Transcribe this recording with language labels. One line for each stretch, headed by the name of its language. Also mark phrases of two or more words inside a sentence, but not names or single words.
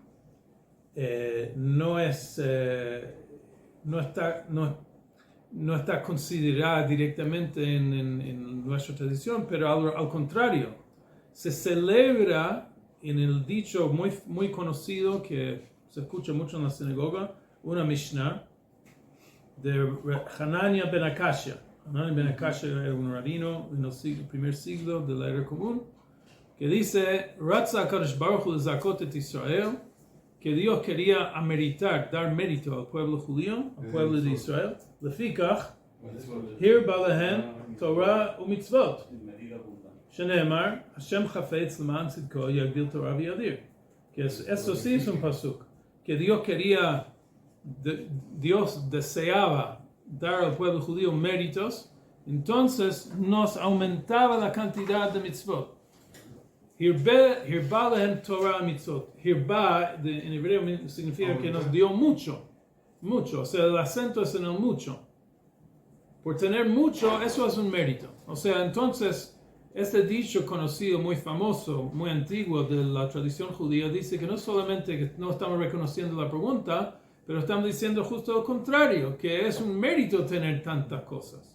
Spanish: no está considerada directamente en nuestra tradición, pero al contrario, se celebra en el dicho muy conocido que se escucha mucho en la sinagoga, una Mishnah de Hanania ben Akashia. Hanania ben Akashia era un rabino en el primer siglo de la era común, que dice,
Hebrew: רצה הקדוש ברוך הוא לזכות את ישראל,
Spanish: que Dios quería ameritar, dar mérito al pueblo judío, al pueblo de Israel.
Hebrew: לפיכך, הרבה להם תורה ומצוות. שנאמר, ה' חפץ למען צדקו יגדיל תורה ויאדיר.
Spanish: Que esto sí es un pasuk. Que Dios quería, Dios deseaba dar al pueblo judío méritos, entonces nos aumentaba la cantidad de mitzvot.
Hebrew: הרבה להם תורה מצוות.
Spanish: Hirba en hebreo significa que nos dio mucho. O sea, el acento es en el mucho. Por tener mucho, eso es un mérito. O sea, entonces, este dicho conocido, muy famoso, muy antiguo de la tradición judía, dice que no solamente que no estamos reconociendo la pregunta, pero estamos diciendo justo lo contrario, que es un mérito tener tantas cosas.